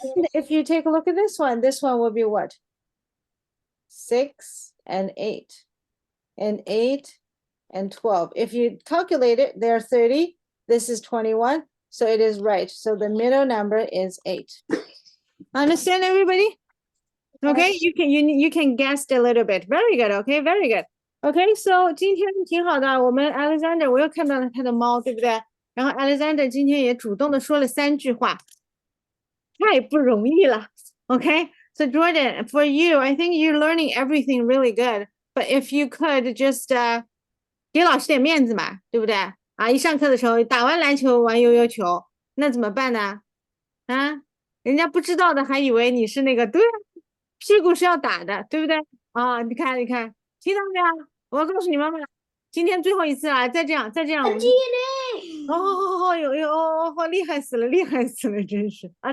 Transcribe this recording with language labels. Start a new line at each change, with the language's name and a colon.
English: And if you take a look at this one will be what? 6 and 8, and 8 and 12. If you calculate it, they're 30. This is 21. So it is right. So the middle number is 8. Understand, everybody? Okay, Yes. you can guess a little bit. Very good. Okay, very good. Okay, so
Chinese: 今天挺好的。我们 Alexander 我又看到了他的猫，对不对？然后 Alexander 今天也主动的说了3句话，太不容易了。
English: Okay, so Jordan, for you, I think you're learning everything really good. But if you could just
Chinese: 给老师点面子嘛，对不对？啊，一上课的时候打完篮球玩悠悠球，那怎么办呢？啊，人家不知道的还以为你是那个，对啊，屁股是要打的，对不对？啊，你看，你看，听到没有？我要告诉你妈妈，今天最后一次了，再这样，我们哦，有，厉害死了，厉害死了，真是啊！